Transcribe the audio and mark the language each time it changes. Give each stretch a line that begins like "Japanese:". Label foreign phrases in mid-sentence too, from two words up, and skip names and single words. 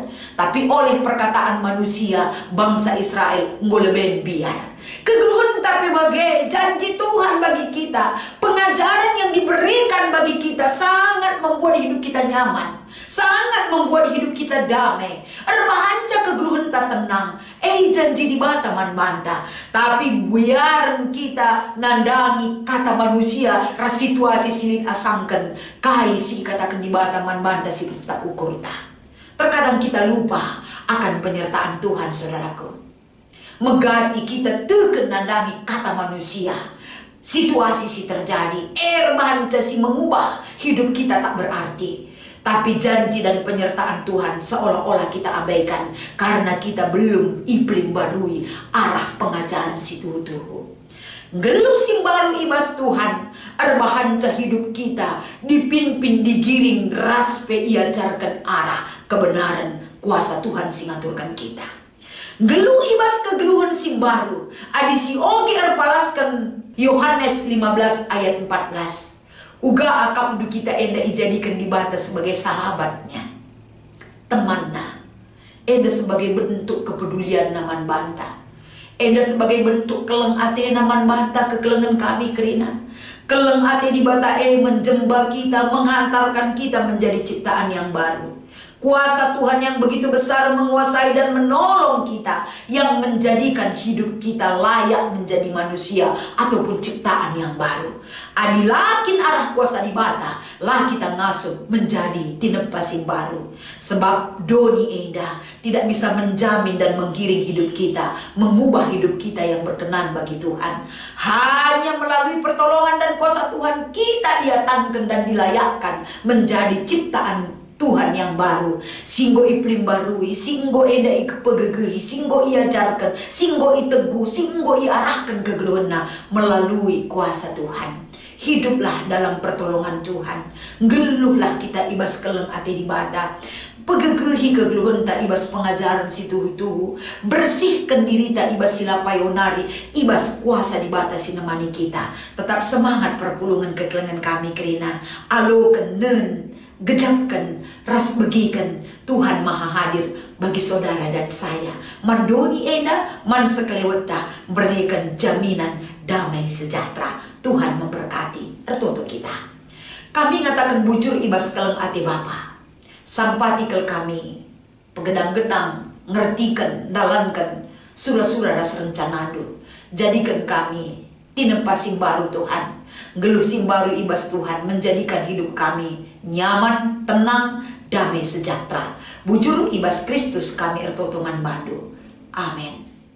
Indonesian: Tapi oleh perkataan manusia, bangsa Israel
Batak Karo: ngoleben biar.
Indonesian: Kegeluhan tapi bagai janji Tuhan bagi kita, pengajaran yang diberikan bagi kita sangat membuat hidup kita nyaman, sangat membuat hidup kita damai.
Batak Karo: Erbahanca kegeluhan tak tenang, janji di bata man banta. Tapi biaran kita nandangi kata manusia, ras situasi silit asangken, kai si katakan di bata man banta si tak ukur ta.
Indonesian: Terkadang kita lupa akan penyertaan Tuhan, saudaraku.
Batak Karo: Megati kita teken nandangi kata manusia, situasi si terjadi, erbahanca si
Indonesian: mengubah hidup kita tak berarti. Tapi janji dan penyertaan Tuhan seolah-olah kita abaikan karena kita belum
Batak Karo: iplim barui arah pengajaran si tuhu. Geluh sim baru ibas Tuhan, erbahanca
Indonesian: hidup kita dipimpin digiring
Batak Karo: raspe iajarkan arah kebenaran kuasa Tuhan singaturkan kita. Geluh ibas kegeluhan sim baru, adi si oge erpalaskan Yohanes 15 ayat 14. Uga akam du kita enda ijadikan di bata
Indonesian: sebagai sahabatnya,
Batak Karo: temanna, enda
Indonesian: sebagai bentuk kepedulian
Batak Karo: naman banta, enda
Indonesian: sebagai bentuk
Batak Karo: keleng ate naman banta kekelengan kami kerina, keleng ate di bata menjemba kita,
Indonesian: menghantarkan kita menjadi ciptaan yang baru. Kuasa Tuhan yang begitu besar menguasai dan menolong kita, yang menjadikan hidup kita layak menjadi manusia ataupun ciptaan yang baru.
Batak Karo: Adilakin arah kuasa di bata, lah kita ngasuh menjadi tinepasin baru.
Indonesian: Sebab
Batak Karo: doni enda
Indonesian: tidak bisa menjamin dan menggiring hidup kita, mengubah hidup kita yang berkenan bagi Tuhan. Hanya melalui pertolongan dan kuasa Tuhan kita ia tangken dan dilayakkan menjadi ciptaan Tuhan yang baru.
Batak Karo: Singgo iplim barui, singgo enda ikepegegehi, singgo iajarkan, singgo iteguh, singgo iarahkan kegeluhna
Indonesian: melalui kuasa Tuhan. Hiduplah dalam pertolongan Tuhan.
Batak Karo: Geluhlah kita ibas keleng ati di bata. Pegegehi kegeluhan ta ibas pengajaran si tuhu-tuhu. Bersihkan diri ta ibas sila payonari, ibas kuasa di bata sinemani kita.
Indonesian: Tetap semangat
Batak Karo: perpulungan kekelengan kami kerina. Alo kenen,
Indonesian: gedapkan, ras begikan Tuhan maha hadir bagi saudara dan saya.
Batak Karo: Mandoni enda, man sekeleweta,
Indonesian: berikan jaminan damai sejahtera. Tuhan memberkati tertutup kita.
Batak Karo: Kami ngatakan bujur ibas keleng ati Bapa. Sampatikel kami, pegedang-gedang, ngertikan, dalankan, surah-surah ras rencanadu.
Indonesian: Jadikan kami tinepasin baru Tuhan.
Batak Karo: Gelusin baru ibas Tuhan
Indonesian: menjadikan hidup kami nyaman, tenang, damai sejahtera.
Batak Karo: Bujur ibas Kristus kami ertotongan bandu. Amin.